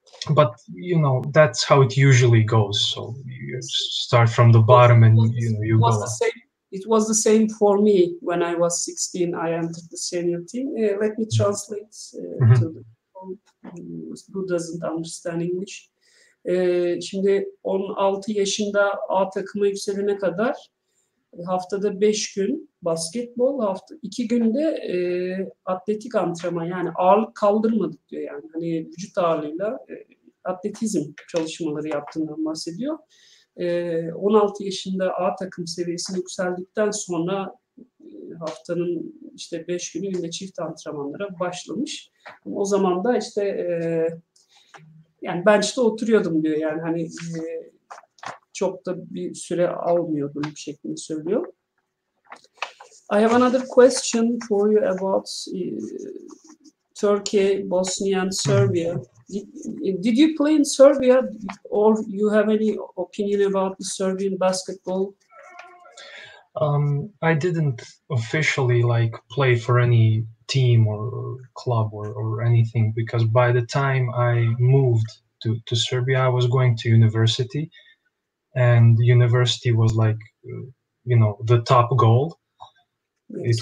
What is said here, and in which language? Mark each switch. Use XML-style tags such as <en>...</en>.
<en>But you know, that's how it usually goes. So you start from the bottom and you go up. It was the same for me when I was 16. I entered the senior team. Let me translate to the who doesn't understand English.</en> <tr>Şimdi 16 yaşında A takıma yükselene kadar haftada 5 gün basketbol, 2 günde atletik antrenman, yani ağırlık kaldırmadık diyor, yani hani vücut ağırlığıyla atletizm çalışmaları yaptığından bahsediyor. 16 yaşında A takım seviyesine yükseldikten sonra haftanın işte 5 günü günde çift antrenmanlara başlamış. O zaman da işte yani bench'te oturuyordum diyor, yani hani çok da bir süre almıyordum şeklinde söylüyor.</tr> <en>I have another question for you about Turkey, Bosnia and Serbia. Did you play in Serbia, or you have any opinion about the Serbian basketball? I didn't officially like play for any team or club or anything, because by the time I moved to Serbia, I was going to university, and university was like, you know, the top goal. Yes.</en>